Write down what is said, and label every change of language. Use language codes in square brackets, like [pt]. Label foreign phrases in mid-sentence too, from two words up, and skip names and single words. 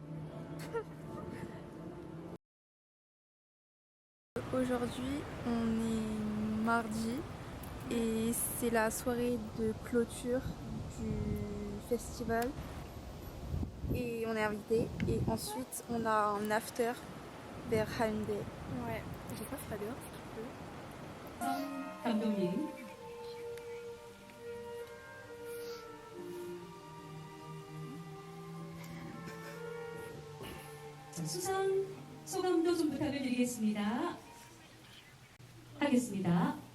[fr] Aujourd'hui, on est mardi et c'est la soirée de clôture du festival. Et on est invité. Et ensuite, on a un after vers Haeundae. Ouais, j'ai pas fait dehors. [ko] 감독님. 자, 수상 소감도 좀 부탁을 드리겠습니다. 하겠습니다.